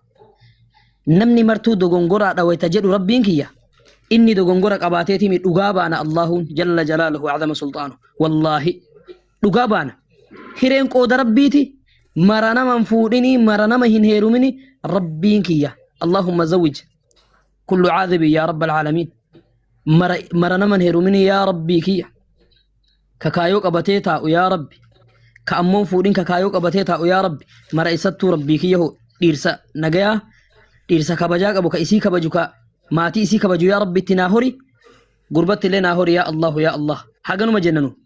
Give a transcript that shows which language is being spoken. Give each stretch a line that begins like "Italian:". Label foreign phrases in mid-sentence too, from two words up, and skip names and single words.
Oromo: namni martuu dogongoraadha wayta jedhu rabbiin kiyya inni dogongora qabaateetimi dhugaa baana Allahuun
Arabic: جل جلاله عظم سلطانه
Oromo: wallaahi dhugaa baana hireen qooda rabbiiti mara naman fuudhini mara nama hin heerumini rabbiin kiyya
Arabic: اللهم زوج كل عازب يا رب العالمين
Oromo: mara naman heerumini
Arabic: يا ربي
Oromo: kiyya kakaayoo qabatee taa'u
Arabic: يا رب
Oromo: ka ammoon fuudhin kakaayoo qabatee taa'u
Arabic: يا رب
Oromo: mara isattuu rabbii kiyya hoo dhiirsa nagayaa dhiirsa kabajaa qabu ka isii kabaju ka maatii isii kabaju
Arabic: يا رب
Oromo: itti naa hori gurbatti illee naa hori
Arabic: يا الله يا الله
Oromo: haganuma jennanu